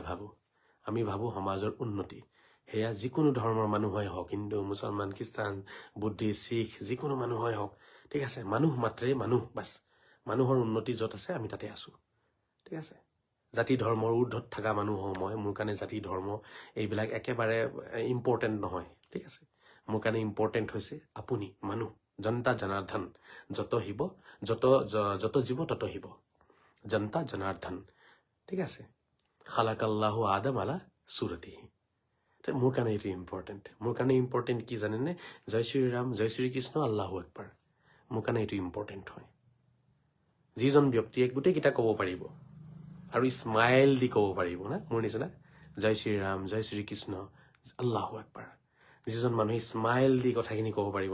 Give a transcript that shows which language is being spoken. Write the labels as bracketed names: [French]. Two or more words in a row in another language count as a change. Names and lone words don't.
[Assamese] নাভাবোঁ আমি ভাবোঁ সমাজৰ উন্নতি সেয়া যিকোনো ধৰ্মৰ মানুহেই হওক হিন্দু মুছলমান খ্ৰীষ্টান বুদ্ধিষ্ট শিখ যিকোনো মানুহেই হওক ঠিক আছে মানুহ মাত্ৰেই মানুহ বাছ মানুহৰ উন্নতি য'ত আছে আমি তাতে আছোঁ ঠিক আছে জাতি ধৰ্মৰ ঊৰ্ধত থকা মানুহ হওঁ মই মোৰ কাৰণে জাতি ধৰ্ম এইবিলাক একেবাৰে ইম্পৰ্টেণ্ট নহয় ঠিক আছে মোৰ কাৰণে ইম্পৰ্টেণ্ট হৈছে আপুনি মানুহ জনতা জনাৰ্দন যত জীৱ তত শিৱ জনতা জনাৰ্দন ঠিক আছে [Arabic] خلق الله آدم على صورته [Assamese] মোৰ কাৰণে এইটো ইম্পৰ্টেণ্ট মোৰ কাৰণে ইম্পৰ্টেণ্ট কি জানেনে জয় শ্ৰীৰাম জয় শ্ৰীকৃষ্ণ [Arabic] الله أكبر [Assamese] মোৰ কাৰণে এইটো ইম্পৰ্টেণ্ট হয় যিজন ব্যক্তিয়ে গোটেইকেইটা ক'ব পাৰিব আৰু স্মাইল দি ক'ব পাৰিব না মোৰ নিচিনা জয় শ্ৰীৰাম জয় শ্ৰীকৃষ্ণ [Arabic] الله أكبر [Assamese] যিজন মানুহে স্মাইল দি কথাখিনি ক'ব পাৰিব